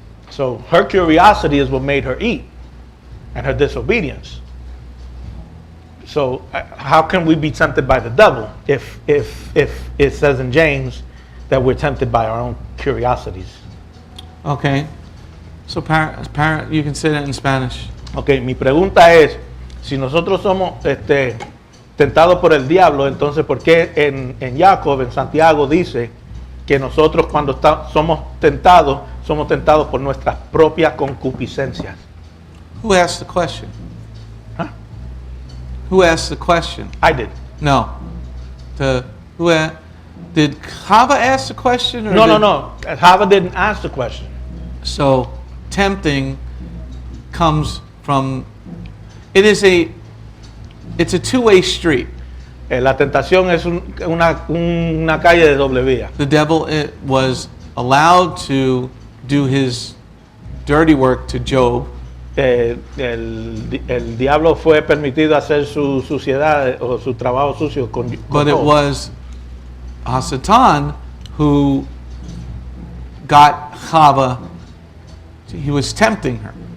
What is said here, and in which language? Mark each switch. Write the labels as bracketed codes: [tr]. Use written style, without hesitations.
[en] So her curiosity is what made her eat, and her disobedience. So how can we be tempted by the devil if it says in James that we're tempted by our own curiosities? Okay. So, parent, you can say that in Spanish. [es] Okay, mi pregunta es, si nosotros somos tentados por el diablo, entonces ¿por qué en Jacob, en Santiago dice que nosotros cuando somos tentados por nuestras propias concupiscencias? [en] Who asked the question? Huh? Who asked the question? I did. No. Did Chava ask the question? Or No. Hava didn't ask the question. So, tempting comes from, it's a two-way street. [es] La tentación es una calle de doble vía. [en] The devil was allowed to do his dirty work to Job, [es] El diablo fue permitido hacer su suciedad o su trabajo sucio con [en] but it [es] Job. [en] was Satan who got Chava. He was tempting her.